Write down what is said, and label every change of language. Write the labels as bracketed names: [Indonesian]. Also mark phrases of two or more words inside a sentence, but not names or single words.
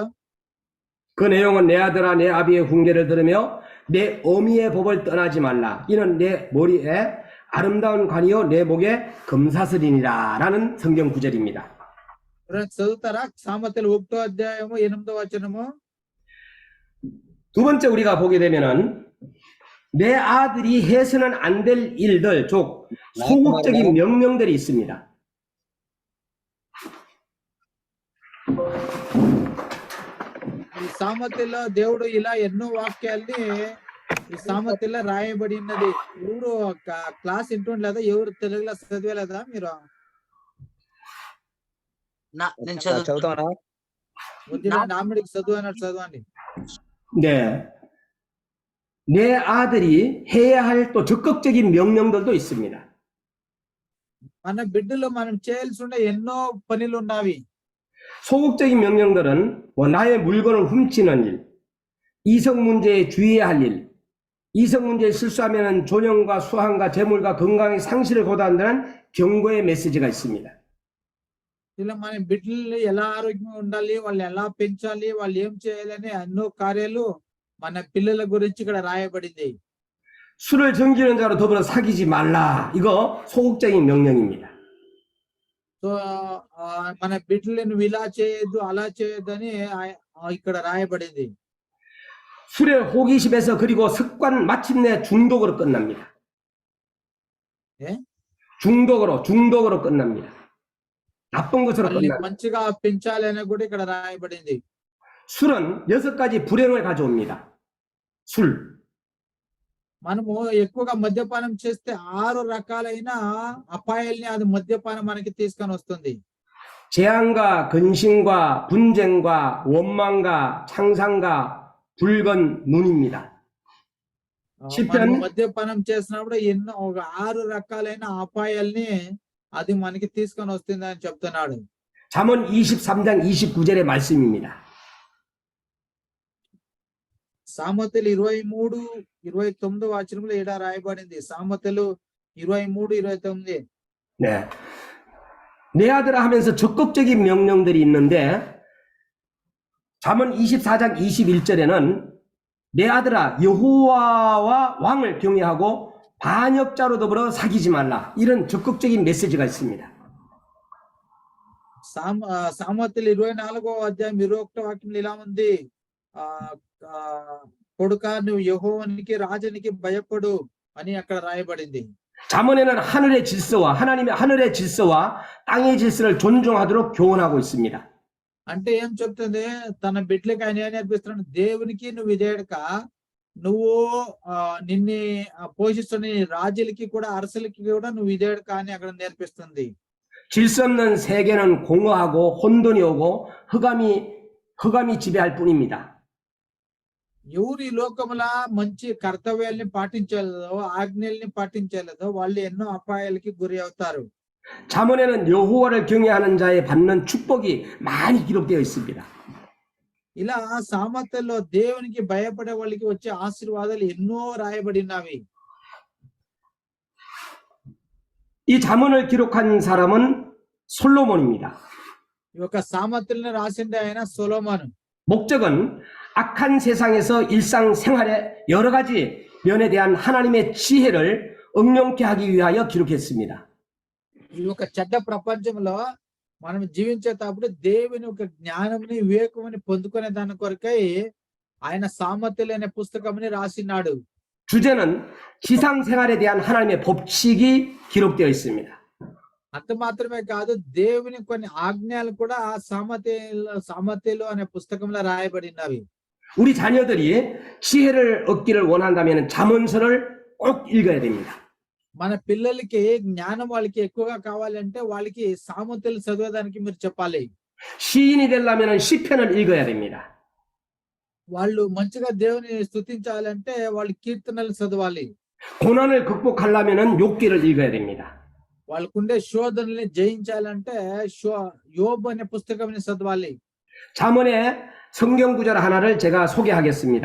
[Korean] 그 내용은 내 아들아 내 아비의 훈계를 들으며 내 어미의 법을 떠나지 말라. 이는 내 머리에 아름다운 관이요 내 목에 금사슬이니라 라는 성경 구절입니다. [Telugu] చదువుతారా? సామెతలు 1వ అధ్యాయము 8వ వచనము. [Korean] 두 번째 우리가 보게 되면은 내 아들이 해서는 안 될 일들, 즉 소극적인 명령들이 있습니다. [Telugu] ఈ సామెతలో దేవుడు ఇలా ఎన్నో వాక్యాల్ని ఈ సామెతలో రాయబడి ఉన్నది. ఎవరు క్లాస్ వింటుండలేదా? ఎవరు తెలుగులో చదివేలేదా మీరు? నేను చదువుతానా? వద్దురా, నామిడికి చదువు అన్నట్టు చదవండి. [Korean] 네. 내 아들이 해야 할 또 적극적인 명령들도 있습니다. [Telugu] మన బిడ్డలు మనం చేయాల్సి ఉండే ఎన్నో పనులు ఉన్నవి. [Korean] 소극적인 명령들은 뭐 나의 물건을 훔치는 일, 이성 문제에 주의해야 할 일, 이성 문제에 실수하면 존엄과 수함과 재물과 건강의 상실을 고단하는 경고의 메시지가 있습니다. [Telugu] ఇలా మన బిడ్డలు ఎలా ఆరోగ్యంగా ఉండాలి, వాళ్ళు ఎలా పెంచాలి, వాళ్ళు ఏం చేయాలని ఎన్నో కార్యాలు మన పిల్లల గురించి ఇక్కడ రాయబడింది. [Korean] 술을 즐기는 자로 더불어 사귀지 말라. 이거 소극적인 명령입니다. [Telugu] సో మన బిడ్డలు నువ్వు ఇలా చేయొద్దు, అలా చేయొద్దు అని ఇక్కడ రాయబడింది. [Korean] 술의 호기심에서 그리고 습관 마침내 중독으로 끝납니다. 예? 중독으로 끝납니다. 나쁜 것으로 [Telugu] వాళ్ళని [Korean] 끝납니다. [Telugu] మంచిగా పెంచాలి అని కూడా ఇక్కడ రాయబడింది. [Korean] 술은 6가지 불행을 가져옵니다. 술. [Telugu] మనము ఎక్కువగా మద్యపానం చేస్తే 6 రకాలైన అపాయాల్ని అది మద్యపానం మనకి తీసుకొని వస్తుంది. [Korean] 재앙과 근심과 분쟁과 원망과 창상과 붉은 눈입니다. [Telugu] మనం మద్యపానం చేసినప్పుడు ఎన్నో 6 రకాలైన అపాయాల్ని అది మనకి తీసుకొని వస్తుంది అని చెప్తున్నాడు. [Korean] 잠언 23장 29절의 말씀입니다. [Telugu] సామెతలు 23:29 వచనంలో ఇలా రాయబడింది. సామెతలు 23:29. [Korean] 네. 내 아들아 하면서 적극적인 명령들이 있는데 잠언 24장 21절에는 내 아들아 여호와와 왕을 경외하고 반역자로 더불어 사귀지 말라. 이런 적극적인 메시지가 있습니다. [Telugu] సామెతలు 24వ అధ్యాయం 21వ వాక్యంలో ఇలా ఉంది. కొడుక నువ్వు యెహోవానికి రాజునికి భయపడు అని అక్కడ రాయబడింది. [Korean] 잠언에는 하늘의 질서와 하나님의 하늘의 질서와 땅의 질서를 존중하도록 교훈하고 있습니다. [Telugu] అంటే ఏం చెప్తుంది? తన బిడ్డలకి ఆయన ఏం నేర్పిస్తున్నాడు? దేవునికి నువ్వు విధేయుడక, నువ్వు నిన్ను పోషిస్తున్న రాజులకి కూడా అరసులకి కూడా నువ్వు విధేయుడక అని అక్కడ నేర్పిస్తుంది. [Korean] 질서 없는 세계는 공허하고 혼돈이 오고 흑암이 지배할 뿐입니다. [Telugu] ఎవరు ఈ లోకముల మంచి కర్తవ్యాల్ని పాటించలేదో, ఆజ్ఞల్ని పాటించలేదో వాళ్ళు ఎన్నో అపాయాలకి గురి అవుతారు. [Korean] 잠언에는 여호와를 경외하는 자에 받는 축복이 많이 기록되어 있습니다. [Telugu] ఇలా సామెతల్లో దేవునికి భయపడే వాళ్ళకి వచ్చే ఆశీర్వాదాలు ఎన్నో రాయబడినవి. [Korean] 이 잠언을 기록한 사람은 솔로몬입니다. [Telugu] ఈ యొక్క సామెతల్ని రాసింది ఆయన సొలొమోను. [Korean] 목적은 악한 세상에서 일상생활의 여러 가지 면에 대한 하나님의 지혜를 응용케 하기 위하여 기록했습니다. [Telugu] ఈ యొక్క చెడ్డ ప్రపంచంలో మనం జీవించేటప్పుడు దేవుని ఒక జ్ఞానంని వివేకముని పొందుకునే దాని కొరకై ఆయన సామెతలు అనే పుస్తకంని రాసినాడు. [Korean] 주제는 지상생활에 대한 하나님의 법칙이 기록되어 있습니다. [Telugu] అంత మాత్రమే కాదు, దేవుని కొన్ని ఆజ్ఞలు కూడా ఆ సామెతలు అనే పుస్తకంలో రాయబడినవి. [Korean] 우리 자녀들이 지혜를 얻기를 원한다면 잠언서를 꼭 읽어야 됩니다. [Telugu] మన పిల్లలకి జ్ఞానం వాళ్ళకి ఎక్కువగా కావాలంటే వాళ్ళకి సామెతలు చదవడానికి మీరు చెప్పాలి. [Korean] 시인이 되려면 시편을 읽어야 됩니다. [Telugu] వాళ్ళు మంచిగా దేవుని స్తుతించాలంటే వాళ్ళు కీర్తనలు చదవాలి. [Korean] 고난을 극복하려면 욥기를 읽어야 됩니다. [Telugu] వాళ్ళకుండే శోధనల్ని జయించాలంటే యోబు అనే పుస్తకంని చదవాలి. [Korean] 잠언의 성경 구절 하나를 제가 소개하겠습니다.